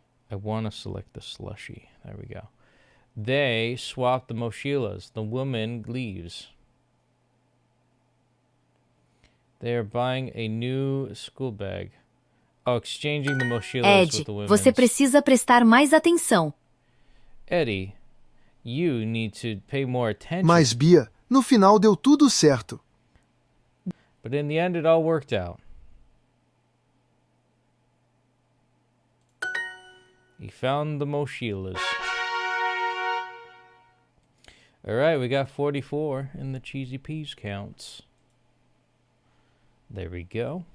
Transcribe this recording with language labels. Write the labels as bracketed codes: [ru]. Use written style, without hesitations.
[en] I want to select the slushy. There we go. They swap the mochilas. The woman leaves. They are buying a new school bag. Oh, exchanging the mochilas with Ed, the women. [pt] você precisa prestar mais atenção. [en] Eddie, you need to pay more attention. [pt] Mas, Bia, no final deu tudo certo. [en] But in the end, it all worked out. He found the mochilas. All right, we got 44 in the cheesy peas counts. There we go.